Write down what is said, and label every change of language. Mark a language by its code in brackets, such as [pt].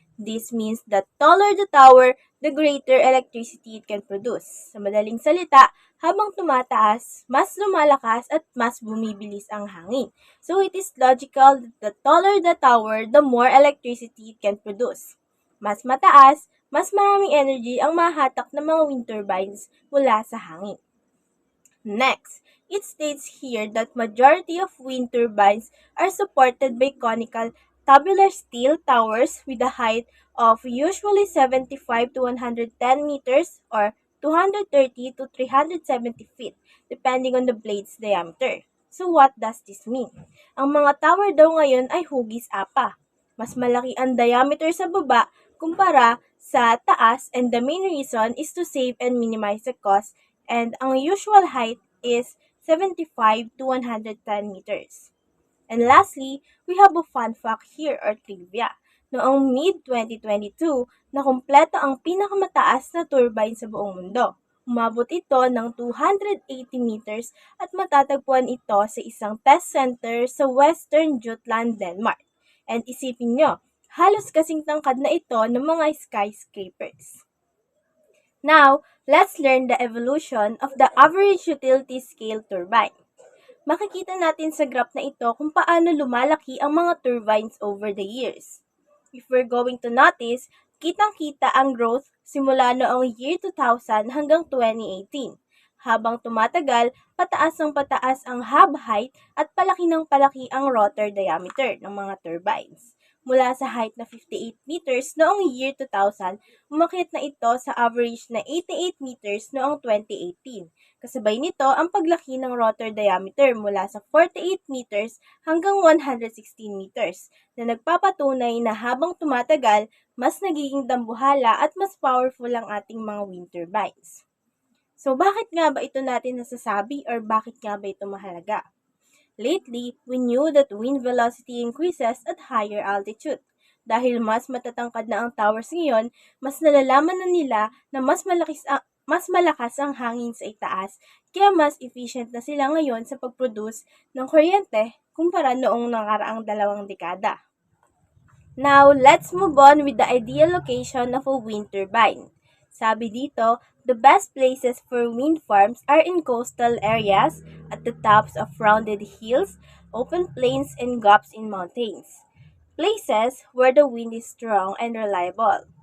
[en] This means that taller the tower, the greater electricity it can produce. [tl] Sa madaling salita, habang tumataas, mas lumalakas at mas bumibilis ang hangin. [en] So it is logical that the taller the tower, the more electricity it can produce. [tl] Mas mataas, mas maraming energy ang mahatak ng mga wind turbines mula sa hangin. [en] Next, it states here that majority of wind turbines are supported by conical tubular steel towers with a height of usually 75 to 110 meters or 230 to 370 feet, depending on the blade's diameter. So what does this mean? [tl] Ang mga tower daw ngayon ay hugis apa. Mas malaki ang diameter sa baba kumpara sa taas, [en] and the main reason is to save and minimize the cost, and ang usual height is 75 to 110 meters. And lastly, we have a fun fact here or trivia. [tl] Noong mid-2022, nakumpleto ang pinakamataas na turbine sa buong mundo. Umabot ito ng 280 meters at matatagpuan ito sa isang test center sa Western Jutland, Denmark. And isipin nyo, halos kasing tangkad na ito ng mga skyscrapers. [en] Now, let's learn the evolution of the average utility scale turbine. [tl] Makikita natin sa graph na ito kung paano lumalaki ang mga turbines [en] over the years. If we're going to notice, [tl] kitang-kita ang growth simula noong year 2000 hanggang 2018. Habang tumatagal, pataas ng pataas ang hub height at palaki ng palaki ang rotor diameter ng mga turbines. Mula sa height na 58 meters noong year 2000, umakyat na ito sa average na 88 meters noong 2018. Kasabay nito ang paglaki ng rotor diameter mula sa 48 meters hanggang 116 meters na nagpapatunay na habang tumatagal, mas nagiging dambuhala at mas powerful ang ating mga wind turbines. So bakit nga ba ito natin nasasabi or bakit nga ba ito mahalaga? [en] Lately, we knew that wind velocity increases at higher altitude. [tl] Dahil mas matatangkad na ang towers ngayon, mas nalalaman na nila na mas malakas ang hangin sa itaas, kaya mas efficient na sila ngayon sa pag-produce ng kuryente kumpara noong nakaraang 2 dekada. [en] Now, let's move on with the ideal location of a wind turbine. [tl] Sabi dito, [en] the best places for wind farms are in coastal areas, at the tops of rounded hills, open plains, and gaps in mountains. Places where the wind is strong and reliable.